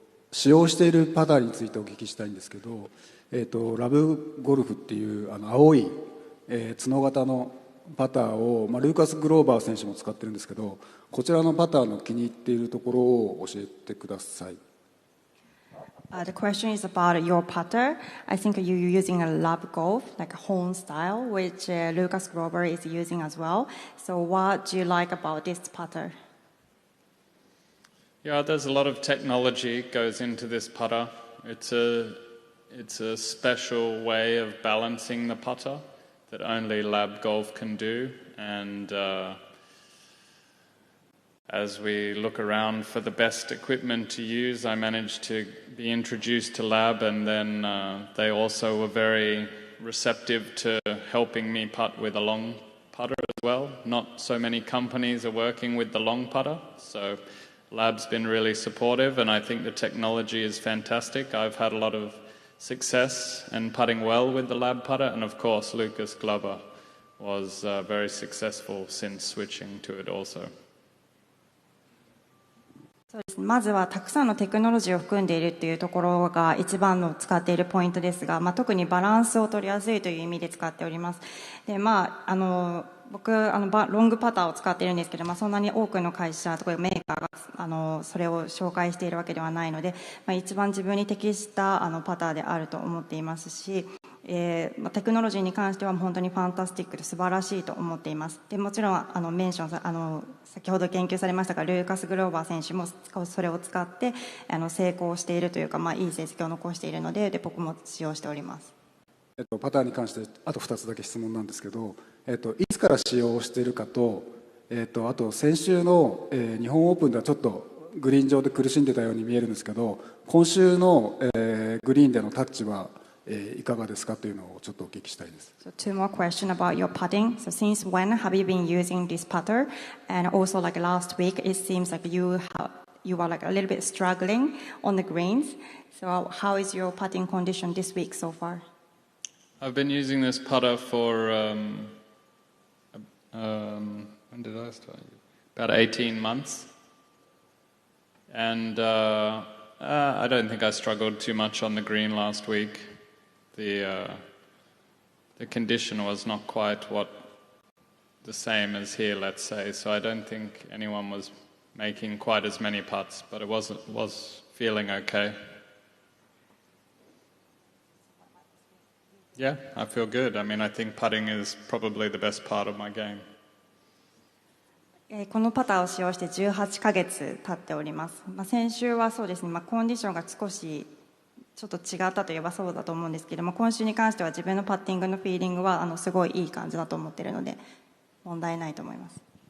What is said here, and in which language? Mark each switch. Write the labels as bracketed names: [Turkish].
[Japanese] 使用しているパターについてお聞きしたいんですけど、ラブゴルフっていう青い、角型のパターを、ルーカス・グローバー選手も使ってるんですけど、こちらのパターの気に入っているところを教えてください。 [English] The question is about your putter. I think you're using a lab golf, like a home style, which Lucas Grover is using as well. So what do you like about this putter? Yeah, there's a lot of technology goes into this putter. It's a special way of balancing the putter that only lab golf can do. And as we look around for the best equipment to use, I managed to be introduced to lab, and then they also were very receptive to helping me putt with a long putter as well. Not so many companies are working with the long putter, so lab's been really supportive, and I think the technology is fantastic. I've had a lot of success and putting well with the lab putter, and of course Lucas Glover was very successful since switching to it also. [Japanese] そうですね、まずはたくさんのテクノロジーを含んでいるっていうところが一番の使っているポイントですが、特にバランスを取りやすいという意味で使っております。で、僕ロングパターを使っているんですけど、そんなに多くの会社とかメーカーがそれを紹介しているわけではないので、一番自分に適したパターであると思っていますし、テクノロジーに関しては本当にファンタスティックで素晴らしいと思っています。でもちろんメンション先ほど言及されましたが、ルーカス・グローバー選手もそれを使って成功しているというか、いい成績を残しているので、僕も使用しております。パターに関してあと2つだけ質問なんですけど、いつから使用しているかと、あと先週の、日本オープンではちょっとグリーン上で苦しんでたように見えるんですけど、今週の、グリーンでのタッチはいかがですかというのをちょっとお聞きしたいです。 [English] So two more questions about your putting. So since when have you been using this putter? And also like last week, it seems like you are like a little bit struggling on the greens. So how is your putting condition this week so far? I've been using this putter for when did I start? About 18 months. And I don't think I struggled too much on the green last week. The condition was not quite the same as here, let's say, so I don't think anyone was making quite as many putts, but it was feeling okay. Yeah, I feel good. I mean, I think putting is probably the best part of my game. [Japanese] このパターを使用して18ヶ月経っております。先週はそうですね、コンディションが少しちょっと違ったといえばそうだと思うんですけども、今週に関しては自分のパッティングのフィーリングはすごいいい感じだと思っているので問題ないと思います。